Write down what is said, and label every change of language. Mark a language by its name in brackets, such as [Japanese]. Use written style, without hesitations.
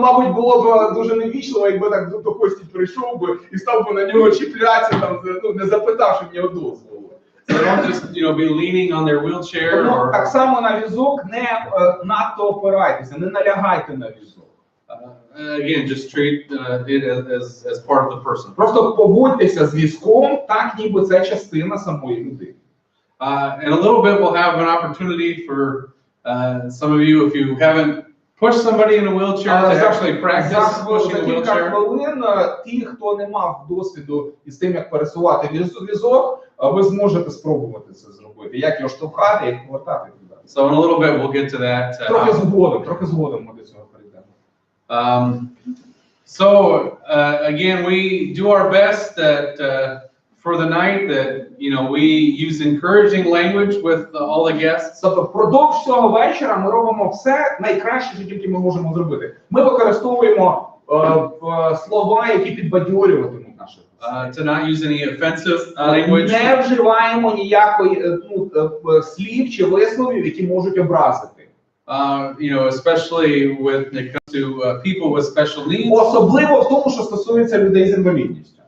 [Ukrainian] Ну, мабуть, було б дуже невічливо, якби так до Кості прийшов би і став би на нього чіплятися, там, не запитавши в нього дозволу. [English] So don't just, be leaning on their wheelchair. [Ukrainian] Тому так само на візок не надто опирайтеся, не налягайте на візок. [English] Again, just treat it as part of the person. [Ukrainian] Просто поводьтеся з візком так, ніби це частина самої людини. [English] In a little bit, we'll have an opportunity for some of you, if you haven't pushed somebody in a wheelchair, to actually practice pushing a [Ukrainian] За кілька [English] wheelchair. [Ukrainian] хвилин ті, хто не мав досвіду із тим, як пересувати візок, ви зможете спробувати це зробити. Як його штовхати, як повертати. [English] So in a little bit, we'll get to that. [Ukrainian] Трохи згодом ми до цього перейдемо. [English] So again, we do our best that for the night that we use encouraging language with all the guests. [Ukrainian] Тобто впродовж цього вечора ми робимо все найкраще, що тільки ми можемо зробити. Ми використовуємо слова, які підбадьорюватимуть наших. [English] To not use any offensive language. [Ukrainian] Не вживаємо ніякої слів чи висловів, які можуть образити. [English] Especially when it comes to people with special needs. [Ukrainian] Особливо в тому, що стосується людей з інвалідністю.